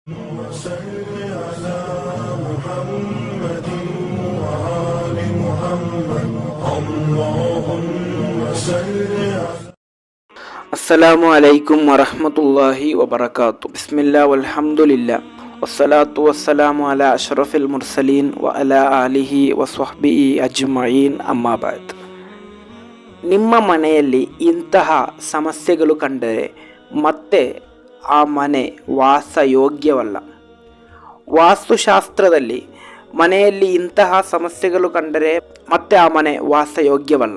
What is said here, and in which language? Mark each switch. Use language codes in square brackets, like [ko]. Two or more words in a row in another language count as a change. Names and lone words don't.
[ar] صل على محمد وآل محمد اللهم صل على السلام عليكم ورحمة الله وبركاته. بسم الله والحمد لله والصلاة والسلام على أشرف المرسلين وعلى آله وصحبه أجمعين أما بعد. [kn] ನಿಮ್ಮ ಮನೆಯಲ್ಲಿ ಇಂತಹ ಸಮಸ್ಯೆಗಳು ಕಂಡರೆ ಮತ್ತೆ ಆ ಮನೆ ವಾಸಯೋಗ್ಯವಲ್ಲ. ವಾಸ್ತುಶಾಸ್ತ್ರದಲ್ಲಿ ಮನೆಯಲ್ಲಿ ಇಂತಹ ಸಮಸ್ಯೆಗಳು ಕಂಡರೆ ಮತ್ತೆ ಆ ಮನೆ ವಾಸಯೋಗ್ಯವಲ್ಲ.